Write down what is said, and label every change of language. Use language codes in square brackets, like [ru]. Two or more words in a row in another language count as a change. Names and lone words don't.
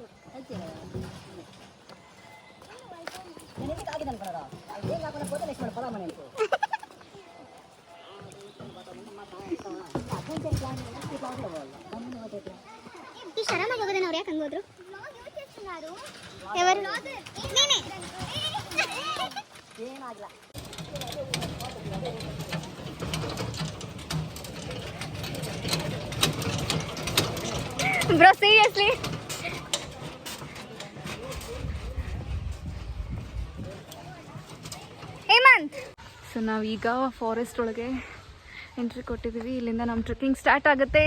[kn] ಈ ಶರಮಾಗಿ ಹೋಗೋದೇನ ಅವ್ರು ಯಾಕೆ ಹಂಗೋದ್ರು? [te] ఎవరు? నేనే. [en] Bro, seriously? [kn] ಹೇಮಂತ್. ಸೊ ನಾವೀಗ ಫಾರೆಸ್ಟ್ ಒಳಗೆ ಎಂಟ್ರಿ ಕೊಟ್ಟಿದ್ದೀವಿ. ಇಲ್ಲಿಂದ ನಮ್ಮ [en] trekking start [kn] ಆಗುತ್ತೆ.